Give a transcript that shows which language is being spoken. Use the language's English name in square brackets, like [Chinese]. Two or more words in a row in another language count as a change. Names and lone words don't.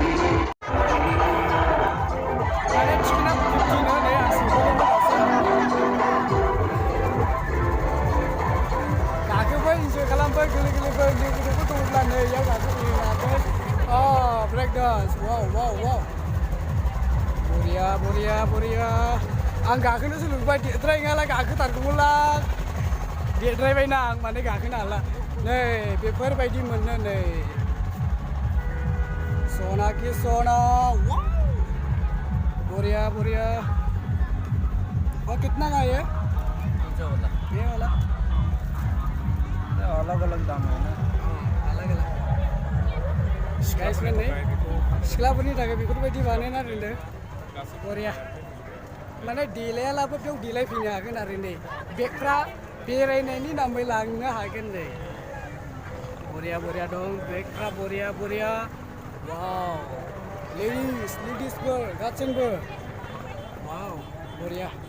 [Bodo] माने टिकेटआ 50 नो नै आं गाखोबाय इन्जय खालामबाय गोरलै लोगोफोर दङब्ला नै इयाव गाखोफैनो हागोन [English] break dance [Bodo] वाव वाव वाव बरिया आं गाखोनोसो लुबैबाय देरद्रायनायालाय गाखोथारगौमोनलां देरद्रायबायना आं माने गाखोनो हाला नै बेफोरबायदि मोनो नै [Hindi] सना कि सना [Bodo] वाव बरिया [Hindi] और कितना का ये वाला अलग-अलग दाम है ना अलग-अलग [Bodo] गाइसमेन नहीं सिख्लाफोरनि थाखाय बेफोरबायदि बानायना दोनदों बरिया माने देलायालाबो बेयाव देलायफैनो हागोन आरो नै बेगफ्रा बेरायनायनि नामै लांनो हागोन नै बरिया दं बेगफ्रा बरिया वाव लेडिसफोर गासैबो वाव बरिया